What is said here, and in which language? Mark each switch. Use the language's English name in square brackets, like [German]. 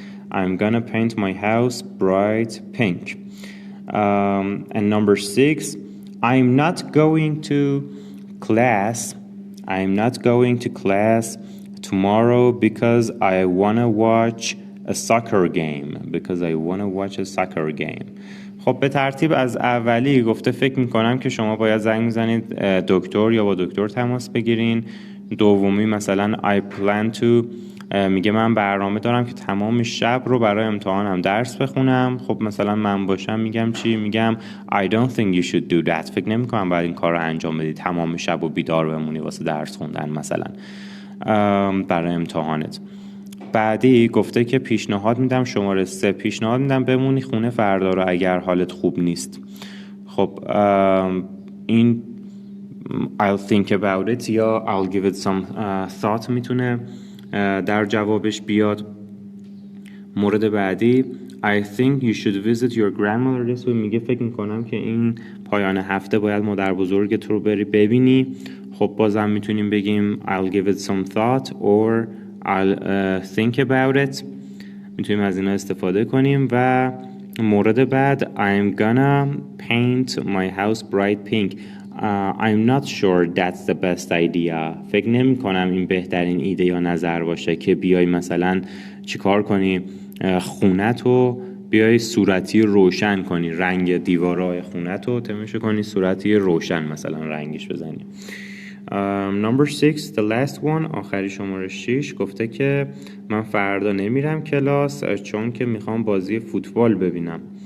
[English] I'm gonna paint my house bright pink. And number 6, I'm not going to class. I'm not going to class tomorrow because I wanna watch a soccer game. Because I wanna watch a soccer game. [Persian] خب به ترتیب از اولی گفته فکر میکنم که شما باید زنگ میزنید دکتر یا با دکتر تماس بگیرین. دومی مثلا [English] I plan to [Persian] میگه من برنامه دارم که تمام شب رو برای امتحانم درس بخونم. خب مثلا من باشم میگم چی؟ میگم [English] I don't think you should do that. [Persian] فکر نمی کنم باید این کار رو انجام بدی تمام شب و بیدار بمونی واسه درس خوندن مثلا برای امتحانت. بعدی گفته که پیشنهاد میدم شماره 3 پیشنهاد میدم بمونی خونه فردا رو اگر حالت خوب نیست. خب این [English] I'll think about it [Persian] یا [English] I'll give it some thought [Persian] میتونه در جوابش بیاد. مورد بعدی [English] I think you should visit your grandmother this week. [Persian] میگه فکر میکنم که این پایان هفته باید مادر بزرگت رو بری ببینی. خب بازم میتونیم بگیم [English] I'll give it some thought or I'll think about it. [Persian] میتونیم از اینا استفاده کنیم. و مورد بعد [English] I'm gonna paint my house bright pink. I'm not sure that's the best idea. [Persian] فکر نمی کنم این بهترین ایده یا نظر باشه که بیای مثلا چیکار کنی خونتو بیای صورتی روشن کنی، رنگ دیوارای خونتو تماشا کنی صورتی روشن مثلا رنگش بزنی. [English] Number 6, the last one, [Persian] آخری شماره 6 گفته که من فردا نمیرم کلاس چون که میخوام بازی فوتبال ببینم.